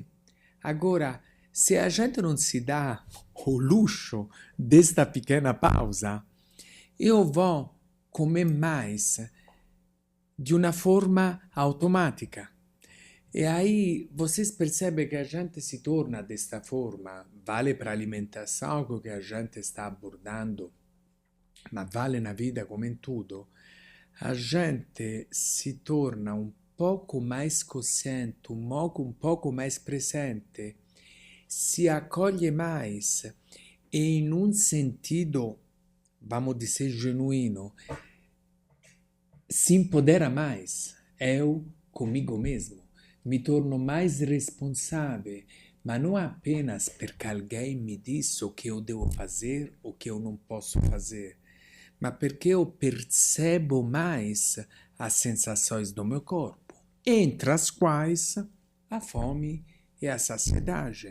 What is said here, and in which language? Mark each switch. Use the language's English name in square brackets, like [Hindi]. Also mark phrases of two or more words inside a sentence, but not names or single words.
[Portuguese] Agora, se a gente não se dá o luxo desta pequena pausa, eu vou comer mais de uma forma automática. E aí vocês percebem que a gente se torna desta forma, vale para a alimentação que a gente está abordando, mas vale na vida [Italian] come in [Portuguese] tudo, a gente se torna um pouco mais consciente, um pouco mais presente, se acolhe mais e [Italian] in un [Portuguese] sentido, vamos dizer, genuíno, se empodera mais. Eu comigo mesmo. Me torno mais responsável, mas não apenas porque alguém me disse o que eu devo fazer, o que eu não posso fazer, mas porque eu percebo mais as sensações do meu corpo, entre as quais a fome e a saciedade.